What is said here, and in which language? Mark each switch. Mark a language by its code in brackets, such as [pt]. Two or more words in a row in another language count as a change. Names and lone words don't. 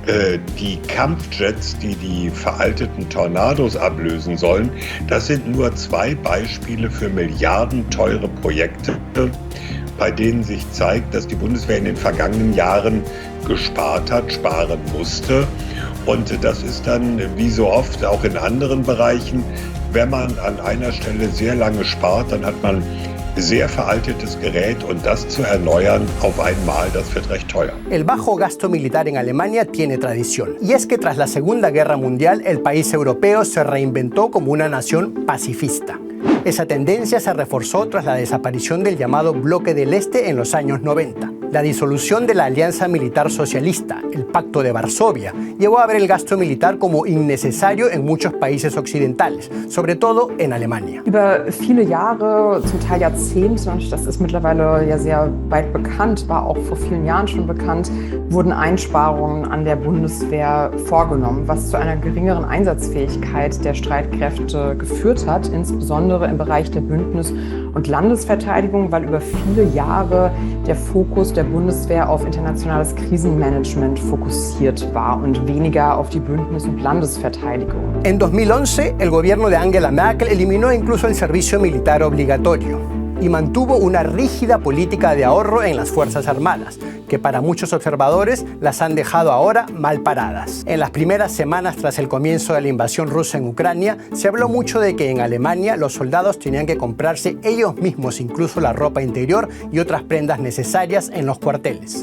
[de] Die Kampfjets, die die veralteten Tornados ablösen sollen, das sind nur 2 Beispiele für milliardenteure Projekte, bei denen sich zeigt, dass die Bundeswehr in den vergangenen Jahren gespart hat, sparen musste. Und das ist dann, wie so oft, auch in anderen Bereichen, wenn man an einer Stelle sehr lange spart, dann hat man sehr veraltetes Gerät und das zu erneuern auf einmal, das wird recht teuer. [es] El bajo gasto militar en Alemania tiene tradición. Y es que tras la Segunda Guerra Mundial, el país europeo se reinventó como una nación pacifista. Esa tendencia se reforzó tras la desaparición del llamado Bloque del Este en los años 90. La disolución de la Alianza Militar Socialista, el Pacto de Varsovia, llevó a ver el gasto militar como innecesario en muchos países occidentales, sobre todo en Alemania. [de] Über viele Jahre, zum Teil Jahrzehnte, und das ist mittlerweile ja sehr weit bekannt, war auch vor vielen Jahren schon bekannt, wurden Einsparungen an der Bundeswehr vorgenommen, was zu einer geringeren Einsatzfähigkeit der Streitkräfte geführt hat, insbesondere im Bereich der Bündnis- und Landesverteidigung, weil über viele Jahre der Fokus der Bundeswehr auf internationales Krisenmanagement fokussiert war und weniger auf die Bündnis- und Landesverteidigung. [es] En 2011, el gobierno de Angela Merkel eliminó incluso el servicio militar obligatorio y mantuvo una rígida política de ahorro en las Fuerzas Armadas, que para muchos observadores las han dejado ahora mal paradas. En las primeras semanas tras el comienzo de la invasión rusa en Ucrania, se habló mucho de que en Alemania los soldados tenían que comprarse ellos mismos incluso la ropa interior y otras prendas necesarias en los cuarteles.